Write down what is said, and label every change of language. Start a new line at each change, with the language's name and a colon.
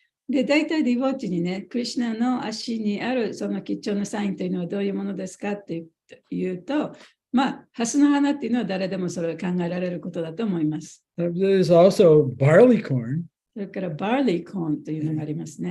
Japanese: で、大体ディボーチにね、クリシュナの足にあるその吉祥なサインというのはどういうものですかっていうと、ハスの花っていうのは誰でもそれを考えられることだと思います。
English: There's also barley corn.
Japanese: それからバーリーコーンというのがありますね。